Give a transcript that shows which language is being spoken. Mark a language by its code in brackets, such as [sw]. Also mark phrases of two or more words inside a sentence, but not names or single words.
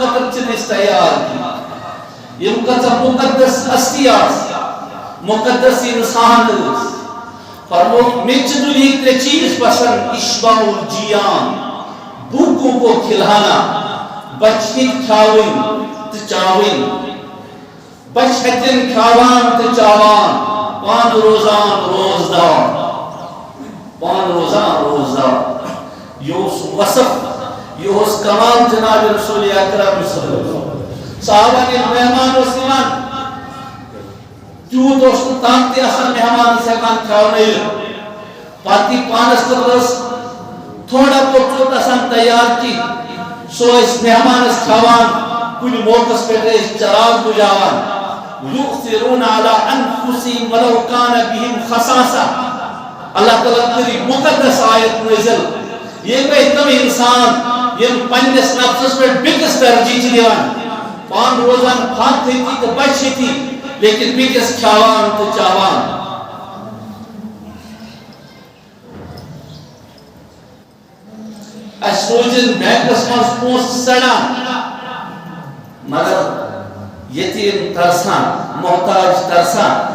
[ks] خٲطرٕ چھِنہٕ أسۍ تیار کینٛہہ یِم کۭژاہ مقدس ہستی آسہٕ مقدس انسان ٲسۍ فرمووُکھ مےٚ چھِ دُنیہٕکۍ ترٛےٚ چیٖز پسنٛد [ar] اِشباع الجیان [ur] بھوٗکوں کو کھلانا [ks] بچہِ ہیٚکہِ کھیاوٕنۍ تہٕ چاوٕنۍ بچہِ ہیٚتٮ۪ن کھیاوان تہٕ چاوان پانہٕ روزان روزدار پانہٕ روزان روزدار یہ اوس وصف یہ اوس کمال جناب رسول اکرم [ar] صلی اللہ علیہ وسلم [ks] صحابہ نے مہمان اوس یِوان تیوٗت اوس نہٕ تنگ تہِ آسان مہمانس ہٮ۪کان کھیاونٲوِتھ پتہٕ یہِ پانس خٲطرٕ ٲس تھوڑا بہت ژوٚٹ آسان تیار کینٛہہ سُہ ٲسۍ مہمانس کھیاوان کُنہِ موقعس پٮ۪ٹھ ٲسۍ چراغ بُجاوان [ar] یُؤثِرُونَ عَلَىٰ أَنفُسِهِمْ وَلَوْ كَانَ بِهِمْ خَصَاصَةٌ [ks] اللہ تعالیٰ کٔرِن مُقدس آیت نٲزِل یہ گٔے تِم اِنسان یِم پننِس نفسس پٮ۪ٹھ بیٚکِس ترجیح چھِ دِوان پانہٕ روزان پھت ہیٚتی تہٕ بچہِ ہیٚتی لیکن بیٚکِس کھیاوان تہٕ چاوان اَسہِ روزن بینکس منٛز پونٛسہٕ سڑان مگر یتیٖم ترسان محتاج ترسان